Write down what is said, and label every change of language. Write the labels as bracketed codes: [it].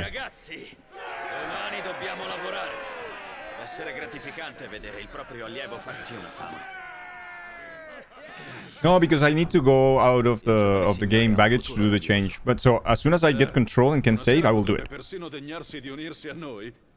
[it] Ragazzi, domani dobbiamo lavorare. Deve essere gratificante vedere il proprio allievo farsi una fama. [en] No, because I need to go out of the game baggage to do the change. But so as soon as I get control and can save, I will do it. [it] Persino degnarsi di unirsi a noi.